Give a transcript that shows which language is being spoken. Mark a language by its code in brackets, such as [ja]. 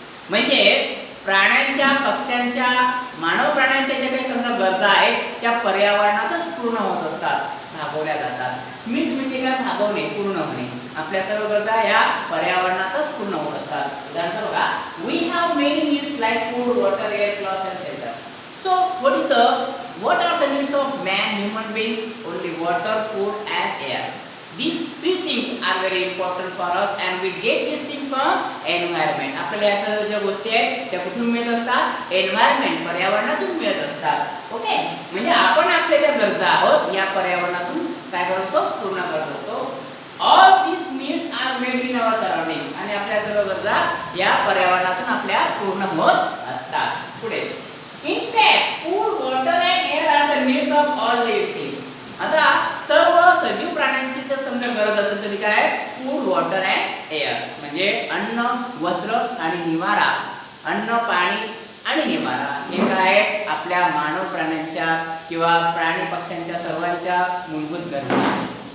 [mr] म्हणजे प्राण्यांच्या, पक्ष्यांच्या, मानव प्राण्यांच्या ज्या काही समजा गरजा आहेत त्या पर्यावरणातच पूर्ण होत असतात, भागवल्या जातात. मीट म्हणजे काय, भागवणे, पूर्ण होणे. आपल्या सर्व गरजा या पर्यावरणातच पूर्ण होत असतात. उदाहरण बघा, [en] We have many needs like food, water, air, clothes and shelter. [mr] So [en] what are the needs of man, human beings? Only water, food and air. These three things are very important for us and we get these things from environment. [mr] आपल्याला या सर्व ज्या गोष्टी आहेत त्या कुठून मिळत असतात, एन्व्हायरमेंट, पर्यावरणातून मिळत असतात. ओके, म्हणजे आपण आपल्या ज्या गरजा आहोत या पर्यावरणातून काय करत असतो, पूर्ण करत असतो. [en] All these needs are made in our surroundings. [mr] आणि आपल्या सर्व गरजा या पर्यावरणातून आपल्या पूर्ण होत असतात. पुढे, [en] in fact food, water and air are the needs of all living things. [mr] आता सर्व सजीव प्राण्यांची जर समजा गरज असेल तरी काय, [en] food, water and air [mr] म्हणजे अन्न, वस्त्र आणि निवारा. अन्न, पाणी आणि आपल्या मानव प्राण्यांच्या किंवा प्राणी पक्ष्यांच्या सर्वांच्या मूलभूत गरजा आहेत.